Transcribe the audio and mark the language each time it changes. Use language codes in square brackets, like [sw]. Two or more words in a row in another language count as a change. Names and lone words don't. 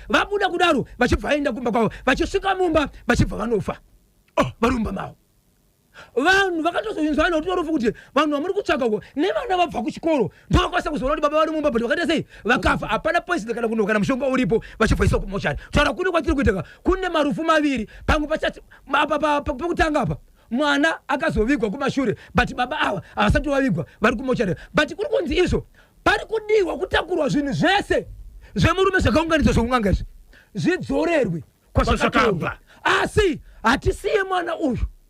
[sn] Vabuda kudaro, vachibva vaenda kumba kwavo. Vachisvika mumba, vachibva vanofa. Oh, vari mumba mavo. Vanhu vakatozvinzwa nokuti kuti vanhu vamuri kutsvaka uko, nevana vabva kuchikoro, ndo vakwanisa kuzoona kuti baba vari mumba, but vakaita sei? Vakafa. Hapana poison kana kuno kana mushonga uripo, vachibva isa kumochari. Taura kune kwatiri kuitaka, kune marufu maviri, pamwe pachati, ma-, pa, pa, pa, pekutanga apa, mwana akazovigwa kumashure, but baba ava havasati vavigwa, vari kumochari. But kuri kunzi izvo, pari kudiwa kutakurwa zvinhu zvese zvemurume zvakaunganidzwa zvokun'anga izvi, zvidzorerwe kwazvakatorwa. Kwazvakabva. Asi hatisiye mwana uyu.